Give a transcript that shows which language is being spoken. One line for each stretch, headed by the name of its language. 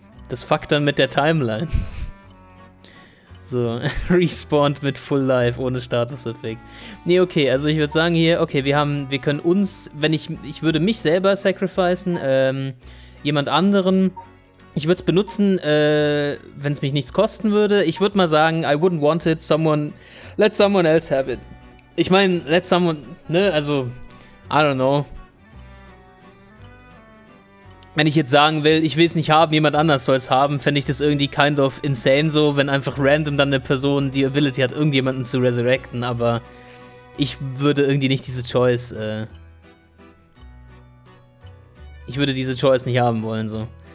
German: Das fuckt dann mit der Timeline. So, respawned mit Full Life ohne Status-Effekt. Nee, okay, also ich würde sagen hier, okay, wir können uns, ich würde mich selber sacrificen, jemand anderen. Ich würde es benutzen, wenn es mich nichts kosten würde. Ich würde mal sagen,
English: I wouldn't want it, let someone else have it.
German: Ich meine,
English: let someone,
German: ne, also,
English: I don't know.
German: Wenn ich jetzt sagen will, ich will es nicht haben, jemand anders soll es haben, fände ich das irgendwie
English: kind of
German: insane so, wenn einfach random dann eine Person die Ability hat, irgendjemanden zu resurrecten, aber ich würde irgendwie nicht diese Choice, ich würde diese Choice nicht haben wollen, so.